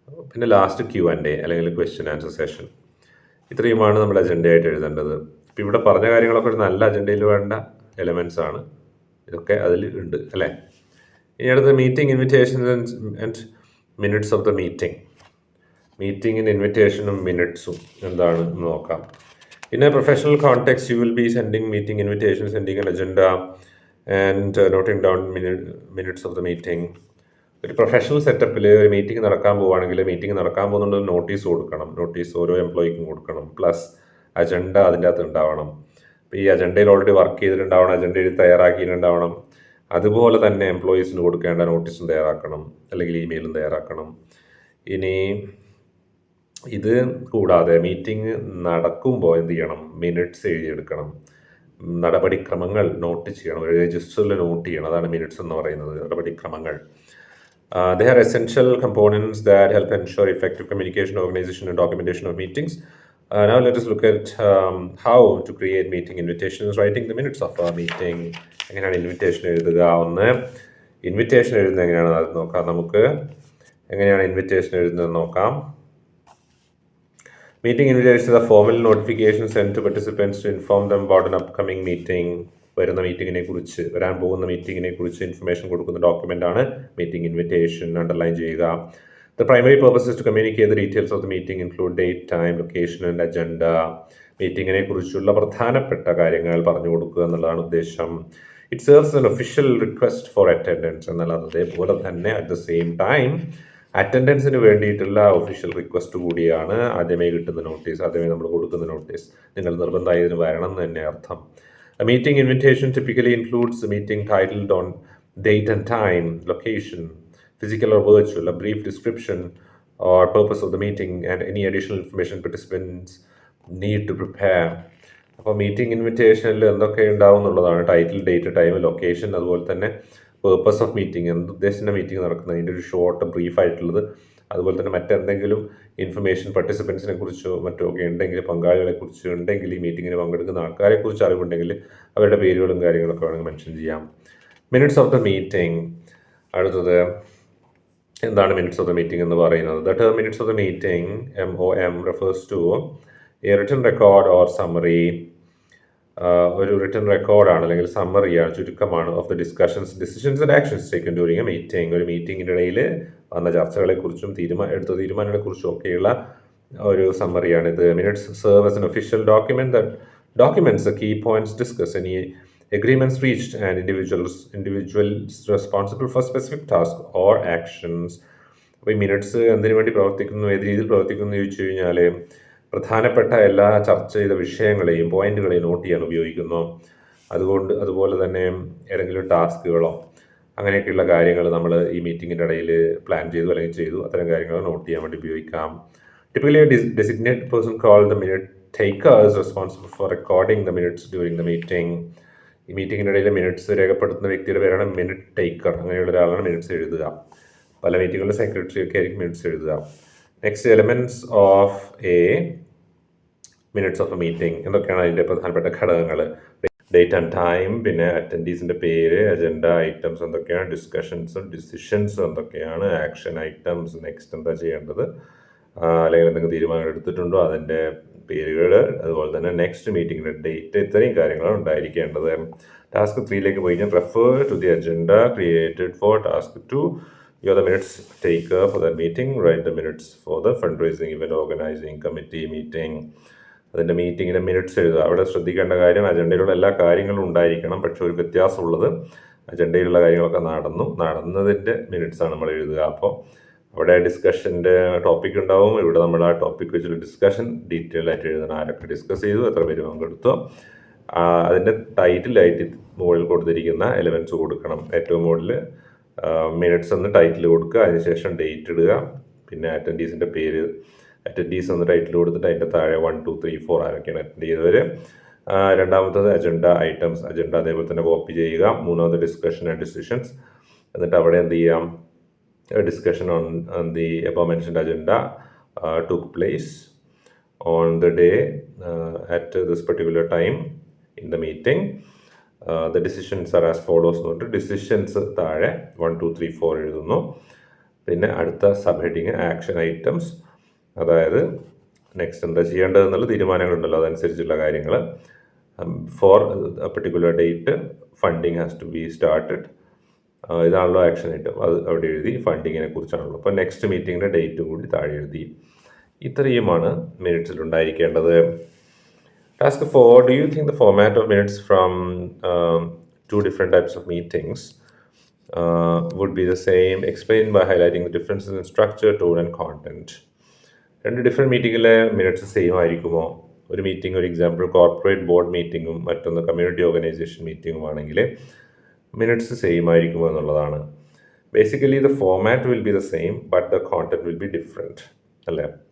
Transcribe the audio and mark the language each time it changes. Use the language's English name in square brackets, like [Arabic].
[Malayalam] പിന്നെ last Q&A അല്ലെങ്കിൽ question answer session. ഇത്രയുമാണ് നമ്മൾ അജണ്ടയായിട്ട് എഴുതേണ്ടത്. ഇപ്പോൾ ഇവിടെ പറഞ്ഞ കാര്യങ്ങളൊക്കെ ഒരു നല്ല അജണ്ടയിൽ വേണ്ട എലമെൻറ്റ്സ് ആണ്. ഇതൊക്കെ അതിൽ ഉണ്ട് അല്ലേ. ഇനി അടുത്ത meeting invitation and minutes of the മീറ്റിങ്ങിൻ്റെ ഇൻവിറ്റേഷനും മിനിറ്റ്സും എന്താണ് നോക്കാം. [English] In a professional context, you will be sending meeting invitations, sending an agenda and noting down minutes of the meeting. [Malayalam] ഒരു പ്രൊഫഷണൽ സെറ്റപ്പിൽ ഒരു മീറ്റിംഗ് നടക്കാൻ പോവുകയാണെങ്കിൽ മീറ്റിംഗ് നടക്കാൻ പോകുന്നുണ്ട് നോട്ടീസ് കൊടുക്കണം. നോട്ടീസ് ഓരോ എംപ്ലോയിക്കും കൊടുക്കണം. പ്ലസ് അജണ്ട അതിൻ്റെ അകത്ത് ഉണ്ടാവണം. അപ്പോൾ ഈ അജണ്ടയിൽ ഓൾറെഡി വർക്ക് ചെയ്തിട്ടുണ്ടാവണം, അജണ്ട എഴുതി തയ്യാറാക്കിയിട്ടുണ്ടാവണം. അതുപോലെ തന്നെ എംപ്ലോയീസിന് കൊടുക്കേണ്ട നോട്ടീസും തയ്യാറാക്കണം, അല്ലെങ്കിൽ ഇമെയിലും തയ്യാറാക്കണം. ഇനി ഇത് കൂടാതെ മീറ്റിംഗ് നടക്കുമ്പോൾ എന്ത് ചെയ്യണം? മിനിറ്റ്സ് എഴുതിയെടുക്കണം. നടപടിക്രമങ്ങൾ നോട്ട് ചെയ്യണം, ഒരു രജിസ്റ്ററിൽ നോട്ട് ചെയ്യണം. അതാണ് മിനിറ്റ്സ് എന്ന് പറയുന്നത്, നടപടിക്രമങ്ങൾ. [English] They are essential components that help ensure effective communication, organization and documentation of meetings. Now let us look at how to create meeting invitations, writing the minutes of a meeting. [Malayalam] എങ്ങനെയാണ് invitation എഴുതുക? Invitation എഴുതുന്നത് എങ്ങനെയാണെന്ന് അത് നോക്കാം. നമുക്ക് എങ്ങനെയാണ് invitation എഴുതുന്നത് നോക്കാം. [English] Meeting invitation is a formal notification sent to participants to inform them about an upcoming meeting. [Malayalam] വരാൻ പോകുന്ന മീറ്റിങ്ങിനെ കുറിച്ച് ഇൻഫർമേഷൻ കൊടുക്കുന്ന ഡോക്യുമെന്റ് ആണ് മീറ്റിംഗ് ഇൻവിറ്റേഷൻ. അണ്ടർലൈൻ ചെയ്യുക. [English] The primary purpose is to communicate the details of the meeting, include date, time, location and agenda. [Malayalam] മീറ്റിങ്ങിനെ കുറിച്ചുള്ള പ്രധാനപ്പെട്ട കാര്യങ്ങൾ പറഞ്ഞു കൊടുക്കുക എന്നുള്ളതാണ് ഉദ്ദേശം. [English] It serves as an official request for attendance. [Malayalam] എന്നാൽ അതേപോലെ തന്നെ [English] at the same time [Malayalam] അറ്റൻഡൻസിന് വേണ്ടിയിട്ടുള്ള ഒഫീഷ്യൽ റിക്വസ്റ്റ് കൂടിയാണ്. ആദ്യമേ കിട്ടുന്ന നോട്ടീസ്, ആദ്യമേ നമ്മൾ കൊടുക്കുന്ന നോട്ടീസ്, നിങ്ങൾ നിർബന്ധമായി ഇതിന് വരണം എന്ന് തന്നെ അർത്ഥം. [English] A meeting invitation typically includes a meeting titled on date and time, location, physical or virtual, a brief description or purpose of the meeting and any additional information participants need to prepare. [Malayalam] അപ്പോൾ meeting ഇൻവിറ്റേഷനിൽ എന്തൊക്കെ ഉണ്ടാവും എന്നുള്ളതാണ്. Title, date, time, location, അതുപോലെ തന്നെ purpose of meeting, എന്ത് ഉദ്ദേശിച്ച meeting നടക്കുന്നത്, അതിൻ്റെ ഒരു ഷോർട്ട് ബ്രീഫായിട്ടുള്ളത്, അതുപോലെ തന്നെ മറ്റെന്തെങ്കിലും ഇൻഫർമേഷൻ പാർട്ടിസിപ്പൻസിനെ കുറിച്ചോ മറ്റോ ഒക്കെ ഉണ്ടെങ്കിൽ, പങ്കാളികളെ കുറിച്ച് ഉണ്ടെങ്കിൽ, ഈ മീറ്റിങ്ങിന് പങ്കെടുക്കുന്ന ആൾക്കാരെ കുറിച്ച് അറിവുണ്ടെങ്കിൽ അവരുടെ പേരുകളും കാര്യങ്ങളൊക്കെ വേണമെങ്കിൽ മെൻഷൻ ചെയ്യാം. Minutes of the meeting. അടുത്തത് എന്താണ് മിനിറ്റ്സ് ഓഫ് ദ മീറ്റിംഗ് എന്ന് പറയുന്നത്? [English] The term minutes of the meeting, MOM, refers to a written record or summary. [Malayalam] ഒരു റിട്ടൺ റെക്കോർഡാണ് അല്ലെങ്കിൽ സമ്മറിയാണ്, ചുരുക്കമാണ് [English] Of the discussions, decisions and actions taken during a meeting. [Malayalam] ഒരു മീറ്റിങ്ങിൻ്റെ ഇടയിൽ വന്ന ചർച്ചകളെക്കുറിച്ചും എടുത്ത തീരുമാനങ്ങളെക്കുറിച്ചും ഒക്കെയുള്ള ഒരു സമ്മറിയാണ് ഇത്. [English] Minutes serve as an official document that documents the key points discussed, any agreements reached and individuals responsible for specific tasks or actions. [Malayalam] അപ്പോൾ ഈ minutes എന്തിനു വേണ്ടി പ്രവർത്തിക്കുന്നു, ഏത് രീതിയിൽ പ്രവർത്തിക്കുന്നു എന്ന് ചോദിച്ചു കഴിഞ്ഞാൽ പ്രധാനപ്പെട്ട എല്ലാ ചർച്ച ചെയ്ത വിഷയങ്ങളെയും പോയിന്റുകളെയും നോട്ട് ചെയ്യാൻ ഉപയോഗിക്കുന്നു. അതുപോലെ തന്നെ ഏതെങ്കിലും ടാസ്കുകളോ അങ്ങനെയൊക്കെയുള്ള കാര്യങ്ങൾ നമ്മൾ ഈ മീറ്റിങ്ങിൻ്റെ ഇടയിൽ പ്ലാൻ ചെയ്തു അല്ലെങ്കിൽ ചെയ്തു, അത്തരം കാര്യങ്ങൾ നോട്ട് ചെയ്യാൻ വേണ്ടി ഉപയോഗിക്കാം. [English] Typically designated person call the minute taker is responsible for recording the minutes during the meeting. [Malayalam] ഈ മീറ്റിങ്ങിൻ്റെ ഇടയിൽ മിനിറ്റ്സ് രേഖപ്പെടുത്തുന്ന വ്യക്തിയുടെ പേരാണ് മിനിറ്റ് ടേക്കർ. അങ്ങനെയുള്ള ഒരാളാണ് മിനിറ്റ്സ് എഴുതുക. പല മീറ്റിങ്ങുകളിൽ സെക്രട്ടറി ഒക്കെ ആയിരിക്കും മിനിറ്റ്സ് എഴുതുക. [English] Next, elements of a minutes of a meeting. [Malayalam] എന്തൊക്കെയാണ് അതിൻ്റെ പ്രധാനപ്പെട്ട ഘടകങ്ങൾ? ഡേറ്റ് ആൻഡ് ടൈം, പിന്നെ അറ്റൻഡീസിൻ്റെ പേര്, അജണ്ട ഐറ്റംസ് എന്തൊക്കെയാണ്, ഡിസ്കഷൻസും ഡിസിഷൻസും എന്തൊക്കെയാണ്, ആക്ഷൻ ഐറ്റംസ്, നെക്സ്റ്റ് എന്താ ചെയ്യേണ്ടത്, അല്ലെങ്കിൽ എന്തെങ്കിലും തീരുമാനങ്ങൾ എടുത്തിട്ടുണ്ടോ അതിൻ്റെ പേരുകൾ, അതുപോലെ തന്നെ നെക്സ്റ്റ് മീറ്റിങ്ങിൻ്റെ ഡേറ്റ്, ഇത്രയും കാര്യങ്ങളാണ് ഉണ്ടായിരിക്കേണ്ടത്. ടാസ്ക് 3ലേക്ക് പോയി കഴിഞ്ഞാൽ [English] Refer to the agenda created for task 2. You are the minutes taker for that meeting. Write the minutes for the fundraising event organizing committee meeting. [Malayalam] അതിൻ്റെ മീറ്റിങ്ങിൻ്റെ മിനിറ്റ്സ് എഴുതുക. അവിടെ ശ്രദ്ധിക്കേണ്ട കാര്യം, അജണ്ടയിലുള്ള എല്ലാ കാര്യങ്ങളും ഉണ്ടായിരിക്കണം. പക്ഷെ ഒരു വ്യത്യാസമുള്ളത്, അജണ്ടയിലുള്ള കാര്യങ്ങളൊക്കെ നടന്നതിൻ്റെ മിനിറ്റ്സാണ് നമ്മൾ എഴുതുക. അപ്പോൾ അവിടെ ഡിസ്കഷൻ്റെ ടോപ്പിക് ഉണ്ടാവും. ഇവിടെ നമ്മൾ ആ ടോപ്പിക് വെച്ചുള്ള ഡിസ്കഷൻ ഡീറ്റെയിൽ ആയിട്ട് എഴുതണം. ആരൊക്കെ ഡിസ്കസ് ചെയ്തു, എത്ര പേര് പങ്കെടുത്തു, അതിൻ്റെ ടൈറ്റിലായിട്ട് മുകളിൽ കൊടുത്തിരിക്കുന്ന എലമെൻറ്റ്സ് കൊടുക്കണം. ഏറ്റവും മുകളിൽ മിനിറ്റ്സ് എന്ന് ടൈറ്റിൽ കൊടുക്കുക, അതിനുശേഷം ഡേറ്റ് ഇടുക, പിന്നെ അറ്റൻഡീസിൻ്റെ പേര്, അറ്റൻഡീസ് എന്ന് ടൈറ്റിൽ കൊടുത്തിട്ട് അതിൻ്റെ താഴെ 1, 2, 3, 4 ആരൊക്കെയാണ് അറ്റൻഡ് ചെയ്തവർ. രണ്ടാമത്തത് അജണ്ട ഐറ്റംസ്, അജണ്ട അതേപോലെ തന്നെ കോപ്പി ചെയ്യുക. മൂന്നാമത് ഡിസ്കഷൻ ആൻഡ് ഡിസിഷൻസ്. എന്നിട്ട് അവിടെ എന്ത് ചെയ്യാം, [English] Discussion on the above mentioned agenda took place on the day at this particular time in the meeting. The decisions are as follows [Malayalam] എന്ന് പറഞ്ഞിട്ട് ഡിസിഷൻസ് താഴെ 1, 2, 3, 4 എഴുതുന്നു. പിന്നെ അടുത്ത സബ് ഹെഡിങ് ആക്ഷൻ ഐറ്റംസ്, അതായത് നെക്സ്റ്റ് എന്താ ചെയ്യേണ്ടതെന്നുള്ള തീരുമാനങ്ങളുണ്ടല്ലോ, അതനുസരിച്ചുള്ള കാര്യങ്ങൾ. [English] for particular date funding has to be started, [Malayalam] ഇതാണല്ലോ ആക്ഷൻ ഐറ്റം, അത് അവിടെ എഴുതി. ഫണ്ടിങ്ങിനെ കുറിച്ചാണല്ലോ. അപ്പോൾ നെക്സ്റ്റ് മീറ്റിങ്ങിൻ്റെ ഡേറ്റും കൂടി താഴെ എഴുതി. ഇത്രയുമാണ് മിനിറ്റ്സിൽ ഉണ്ടായിരിക്കേണ്ടത്. [English] Task 4, do you think the format of minutes from 2 different types of meetings would be the same? Explain by highlighting the differences in structure, tone and content. [Malayalam] 2 different മീറ്റിങ്ങിലെ minutes same ആയിരിക്കുമോ? ഒരു meeting, ഒരു example corporate board മീറ്റിങ്ങും മറ്റൊന്ന് community organisation മീറ്റിങ്ങും ആണെങ്കിൽ minutes same ആയിരിക്കുമോ എന്നുള്ളതാണ്. [English] Basically the format will be the same but the content will be different, അല്ലേ?